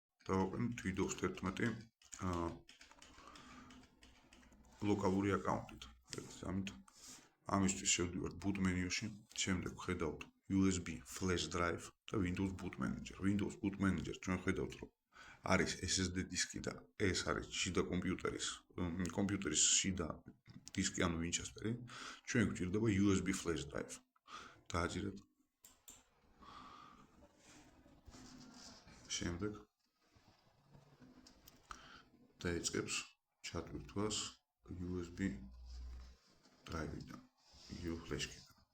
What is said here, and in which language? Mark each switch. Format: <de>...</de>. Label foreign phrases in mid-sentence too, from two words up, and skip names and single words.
<ka>დავაყენოთ Windows 11 ლოკალური აკაუნტით. ამით ამისთვის შევდივართ</ka> <en>boot menu-</en> <ka>ში, შემდეგ ვხედავთ</ka> <en>USB flash drive</en> <ka>და</ka> <en>Windows boot manager. Windows boot manager</en> <ka>ჩვენ ხედავთ, რომ არის SSD დისკი და ეს არის შიდა კომპიუტერის შიდა დისკი, ანუ Winchester-ი. ჩვენ გვჭირდება</ka> <en>USB flash drive.</en> <ka>დააჭირეთ. შემდეგ დაიწყებს ჩატვირთვას</ka> <en>USB drive-</en> <ka>დან, flash-კიდან.</ka>